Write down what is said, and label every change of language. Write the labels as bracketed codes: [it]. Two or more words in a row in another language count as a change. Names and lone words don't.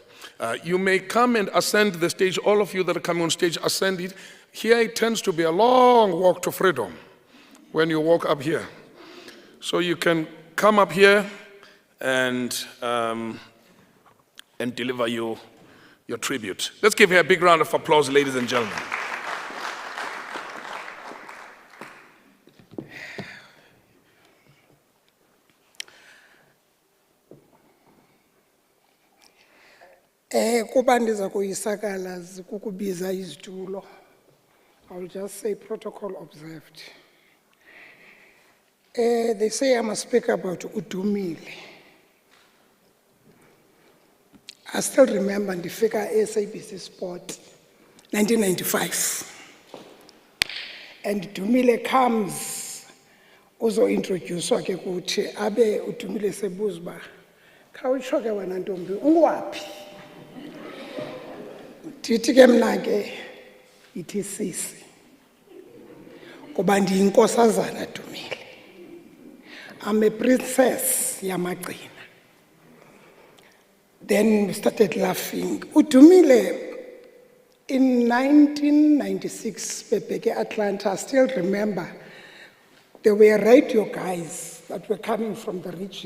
[en] You may come and ascend the stage. All of you that are coming on stage, ascend it. Here it tends to be a long walk to freedom when you walk up here. So you can come up here and deliver your tribute. Let's give her a big round of applause, ladies and gentlemen. [xh] Kuba ndiza kuyisakala kukubiza izitulo. [en] I'll just say protocol observed. They say I must speak about Dumile. I still remember the figure SABC Sport, 1995. And Dumile comes, also introduced [xh] ke kuthi abe uDumile sebuza ba khawutsho ke wena ntombi ungwaphi. Ndithi ke mna ke ithi sisi ngoba ndiyinkosazana Dumile. [en] I'm a princess [xh] yamagcina. [en] Then we started laughing. Dumile in 1996, Bebeke Atlanta, I still remember, there were radio guys that were coming from the region.